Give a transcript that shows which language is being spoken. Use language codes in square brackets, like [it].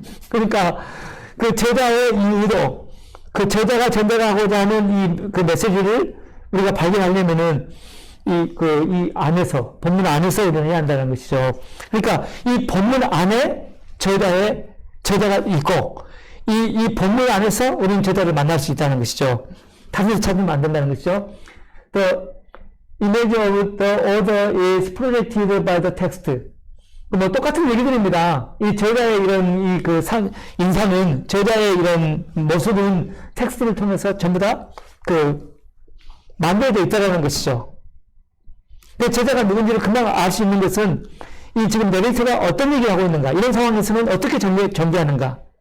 [ko] 그러니까 그 저자의 이 의도, 그 저자가 전달하고자 하는 그 메시지를 우리가 발견하려면은 이 안에서, 본문 안에서 일어나야 한다는 것이죠. 그러니까 이 본문 안에 저자가 있고, 이 본문 안에서 우리는 저자를 만날 수 있다는 것이죠. 다시 찾으면 안 된다는 것이죠. [en] The image of the author is projected by the text. [ko] 뭐 똑같은 얘기들입니다. 이 저자의 이런 인상은, 저자의 이런 모습은 텍스트를 통해서 전부 다 만들어져 있다는 것이죠. 근데 저자가 누군지를 금방 알 수 있는 것은 이 지금 내레이터가 어떤 얘기를 하고 있는가, 이런 상황에서는 어떻게 전개하는가.